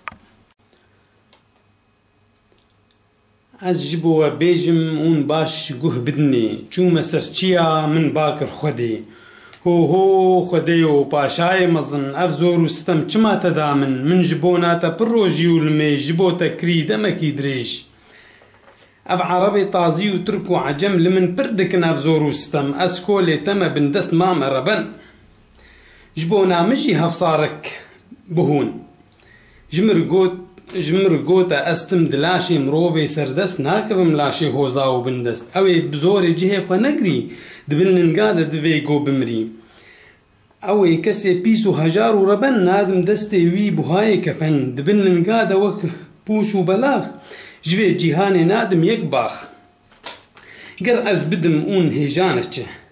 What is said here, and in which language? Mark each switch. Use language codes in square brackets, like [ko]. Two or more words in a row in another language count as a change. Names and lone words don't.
[ku] ئەس ji بۆ وە بێژم ئون باش گوه بدنێ چوومە سەر چیا من باکر خودێ هۆ خودەیۆ پاشایە مەزن ئەف زۆر و ستەم چما تەدا من ji بۆ ناتە پڕ ڕۆژی و لمێ ji بۆ تەکری دەمەکی درێژ ئەف عەرەبێ تازی و تورک و عەجەم li min pir dikin ev zor û stem ez kolê te me bin dest mame reben ji bo na min jî hevsarek bihûn ji mir got e ez tim di laşê mirovê serdest nakevim laşê hoza û bindest ew ê bi zorê cihê xwe nekirî di bilninga de divê got bimirî ew ê kesê pîs û hejar û reben nadim destê wî buhayê kefen di bilninga de wek pûş û belax ji vê cîhanê nadim yek bax ger ez bidim ûn hêjane çi